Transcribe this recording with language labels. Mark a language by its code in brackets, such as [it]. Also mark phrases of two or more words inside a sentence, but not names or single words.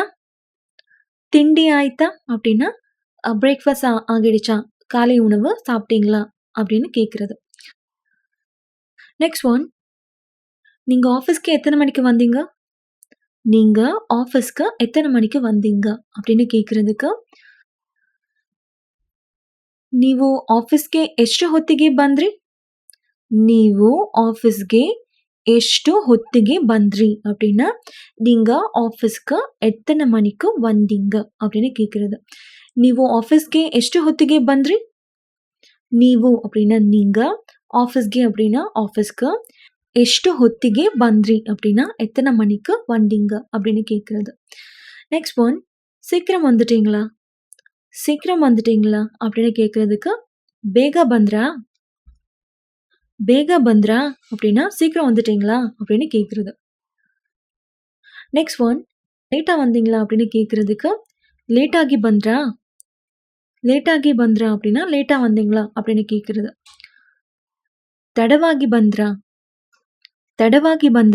[kn] ತಿಂಡಿ ಆಯ್ತಾ? [ta] அப்படின்னா பிரேக்ஃபாஸ்ட் ஆகிடுச்சா? காலை உணவு சாப்பிட்டீங்களா? அப்படின்னு கேட்குறது. [en] next one [ta] நீங்க ஆஃபீஸ்க்கு எத்தனை மணிக்கு வந்தீங்க? நீங்க ஆஃபீஸ்க்கு எத்தனை மணிக்கு வந்தீங்க? அப்படின்னு கேட்குறதுக்கு [kn] ನೀವು ಆಫೀಸ್‌ಗೆ ಎಷ್ಟು ಹೊತ್ತಿಗೆ ಬಂದ್ರಿ? ನೀವು ಆಫೀಸ್‌ಗೆ ಎಷ್ಟು ಹೊತ್ತಿಗೆ ಬಂದ್ರಿ? [ta] அப்படின்னா நீங்க ஆஃபீஸ்க்கு எத்தனை மணிக்கு வந்தீங்க? அப்படின்னு கேட்குறது. [kn] ನೀವು ಆಫೀಸ್‌ಗೆ ಎಷ್ಟು ಹೊತ್ತಿಗೆ ಬಂದ್ರಿ? [ta] ನೀವು அப்படின்னா நீங்க, ஆஃபீஸ்‌ಗೆ அப்படின்னா ஆஃபீஸ்க்கு, [kn] ಎಷ್ಟು ಹೊತ್ತಿಗೆ ಬಂದ್ರಿ [ta] அப்படின்னா எத்தனை மணிக்கு வந்தீங்க அப்படின்னு கேட்குறது. [en] next one [ta] சீக்கிரம் வந்துட்டீங்களா? சீக்கிரம் வந்துட்டீங்களா? அப்படின்னு கேட்குறதுக்கு [kn] ಬೇಗ ಬಂದ್ರಾ? ಬೇಗ ಬಂದ್ರಾ? [ta] அப்படின்னா சீக்கிரம் வந்துட்டீங்களா? அப்படின்னு கேட்குறது. [en] next one [ta] லேட்டா வந்தீங்களா? அப்படின்னு கேட்குறதுக்கு [kn] ಲೇಟಾಗಿ ಬಂದ್ರಾ? ಲೇಟಾಗಿ ಬಂದ್ರಾ? [ta] அப்படின்னா லேட்டா வந்தீங்களா? அப்படின்னு கேட்குறது. [kn] ತಡವಾಗಿ ಬಂದ್ರಾ? ತಡವಾಗಿ ಬಂದ್ರಾ?